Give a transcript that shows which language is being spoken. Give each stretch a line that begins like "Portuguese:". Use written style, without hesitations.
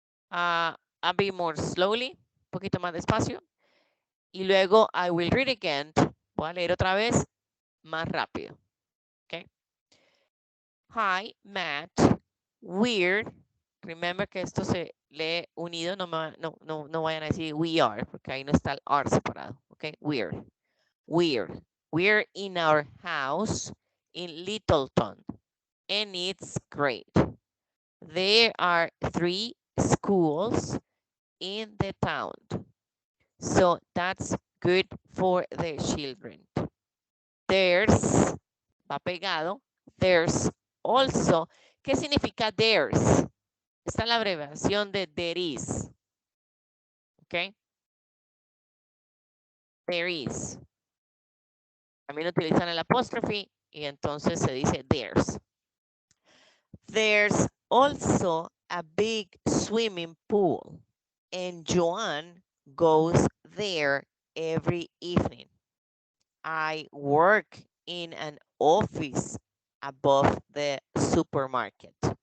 English: I'll be more slowly,
Spanish: un poquito más despacio. Y luego
English: I will read again.
Spanish: Voy a leer otra vez más rápido. Okay.
English: Hi, Matt. Weird.
Spanish: Remember que esto se lee unido, no vayan a decir
English: we are,
Spanish: porque ahí no está el R separado.
English: Okay, weird. Weird. We're in our house in Littleton, and it's great. There are 3 schools in the town, so that's good for the children.
Spanish: There's, va pegado,
English: there's also,
Spanish: ¿qué significa there's? Esta es la abreviación de there is. ¿Ok? There is. También utilizan el apóstrofe y entonces se dice there's.
English: There's also a big swimming pool and Joan goes there every evening. I work in an office above the supermarket.